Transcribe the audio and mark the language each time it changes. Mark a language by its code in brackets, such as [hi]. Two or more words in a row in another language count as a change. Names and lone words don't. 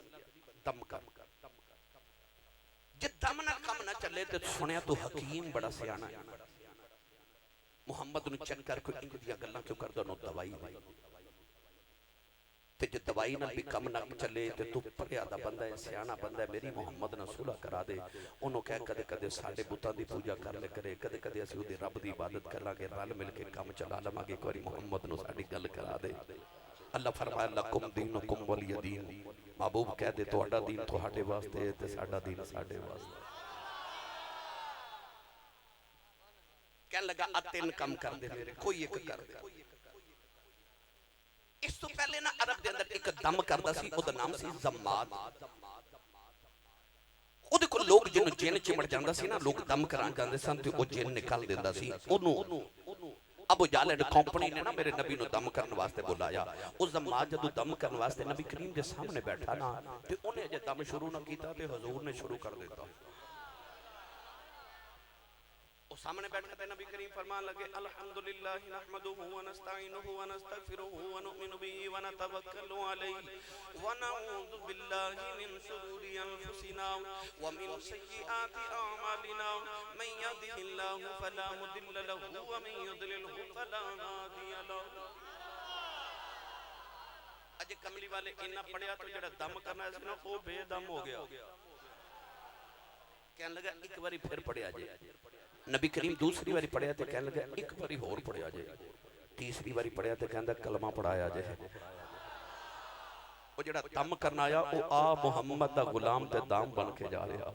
[pa] دم کر، جے دم نا کام نا چلے تو سنیا تو حکیم بڑا سیانا ہے، محمد نوں چیک کر کوئی انج دیاں گلاں کیوں کردا، انہوں نے دوائی دے تے جے دوائی نا بھی کم نا چلے تو تو پڑھیا دا بندہ ہے، سیانا بندہ ہے، میری محمد نال صلح کرا دے. انہوں نے کہہ کدے کدے ساڈے بتاں دی پوجا کر لے کرے، کدے کدے اسیں اوہدے رب دی عبادت کراں گے، رل مل کے کام چلا لواں گے، ایک باری محمد نوں ساڈی گل کرا دے. اللہ فرمایا [ar] لكم دينكم ولي دين. [pa] محبوب کہہ دے تہاڈا دین تہاڈے واسطے تے ساڈا دین ساڈے واسطے. کہنے لگا آ تین کام کر دے میرے، کوئی ایک کر دے. اس توں پہلے نا عرب دے اندر ایک دم کردا سی، اودا نام سی جماد. اودے کول لوگ جنہوں جن چمڑ جاندا سی نا، لوگ دم کران جاندے سن تے او جن نکل دیندا سی. اونوں ابو جہل [en] and company [pa] نے نا میرے نبی نوں دم کرنے واسطے بلایا. اس جماد جدوں دم کرنے واسطے نبی کریم دے سامنے بیٹھا نا، تے انہیں اجے دم شروع نا کیتا تے حضور نے شروع کر دتا. سامنے بیٹھ کے نبی کریم فرمان لگے [ar] الحمد لله نحمده ونستعينه ونستغفره ونؤمن به ونتوكل عليه ونعوذ بالله من شرور أنفسنا ومن سيئات أعمالنا من يهده الله فلا مضل له ومن يضلله فلا هادي له. [pa] اج کملی والے اِنا پڑھیا تو جیہڑا دم کرنا سی نا وہ بے دم ہو گیا. کہنے لگا ایک باری فیر پڑھیا جے. نبی کریم دوسری باری پڑھیا تو کہنے لگا ایک باری ہور پڑھیا جے. تیسری باری پڑھیا تو کہندا کلمہ پڑھایا جے۔ وہ جیہڑا دم کرنا آیا وہ آ محمد دا غلام تے دام بن کے جا رہا.